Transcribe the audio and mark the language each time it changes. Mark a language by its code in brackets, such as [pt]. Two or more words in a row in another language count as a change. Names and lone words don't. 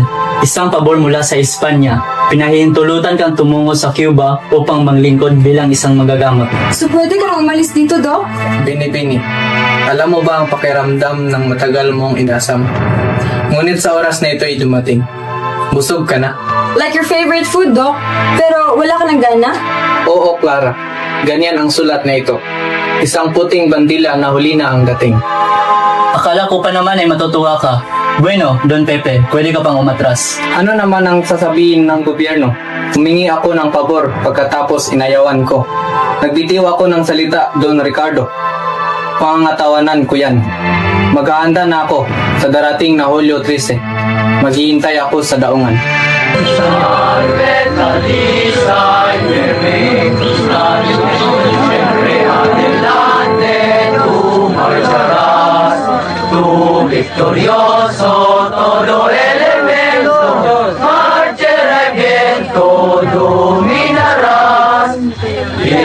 [tl] Isang pabor mula sa Espanya. Pinahihintulutan kang tumungo sa Cuba upang maglingkod bilang isang magagamot. So pwede ka umalis dito, Doc? Bini-bini, alam mo ba ang pakiramdam ng matagal mong inasam? Ngunit sa oras na ito ay dumating. Busog ka na? [en] Like your favorite food, [tl] Doc? Pero wala ka ng gana? Oo, Clara. Ganyan ang sulat na ito. Isang puting bandila na huli na ang dating. Akala ko pa naman ay matutuwa ka. Bueno, Don Pepe, pwede ka pang umatras. Ano naman ang sasabihin ng gobyerno? Humingi ako ng pabor pagkatapos inayawan ko. Nagbitiw ako ng salita, Don Ricardo. Pangangatawanan ko yan. Maghahanda na ako sa darating na Hulyo 13. Maghihintay ako sa daungan. [es] Victorioso, todo elemento, marcha el viento, dominarás.